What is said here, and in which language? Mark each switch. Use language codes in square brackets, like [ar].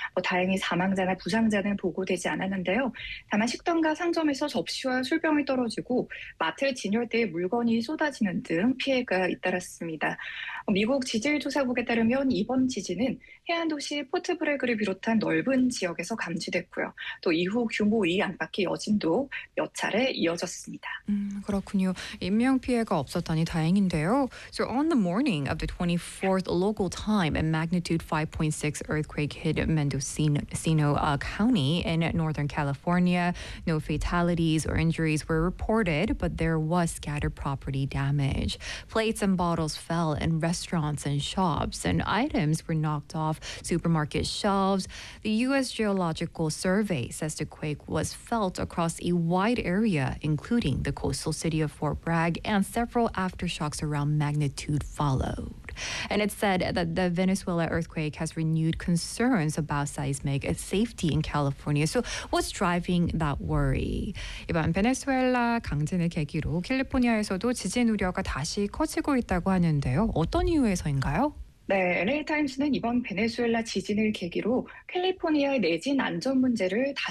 [ko] 다행히 사망자나 부상자는 보고되지 않았는데요. 다만 식당과 상점에서 접시와 술병이 떨어지고 마트 진열대에 물건이 쏟아지는 등 피해가 잇따랐습니다. 미국 지질조사국에 따르면 이번 지진은 해안도시 포트브레그를 비롯한 넓은 지역에서 감지됐고요. 또 이후 규모 2 안팎의 여진도 몇 차례 이어졌습니다. 그렇군요. 인명 피해가 없었다니 다행인데요. [en] So on the morning of the 24th local time, a magnitude 5.6 earthquake hit Mendocino County in Northern California. No fatalities or injuries were reported, but there was scattered property damage. Plates and bottles fell in restaurants and shops, and items were knocked off supermarket shelves. The U.S. Geological Survey says the quake was felt across a wide area, including the coastal city of Fort Bragg, and several aftershocks around magnitude followed. And it said that the Venezuela earthquake has renewed concerns about seismic safety in California. So what's driving that worry? [ko] 이번 베네수엘라 강진을 계기로 캘리포니아에서도 지진 우려가 다시 커지고 있다고 하는데요. 어떤 이유에서인가요? 네, LA 타임스는 이번 베네수엘라 지진을 계기로 캘리포니아의 내진 안전 문제를 다시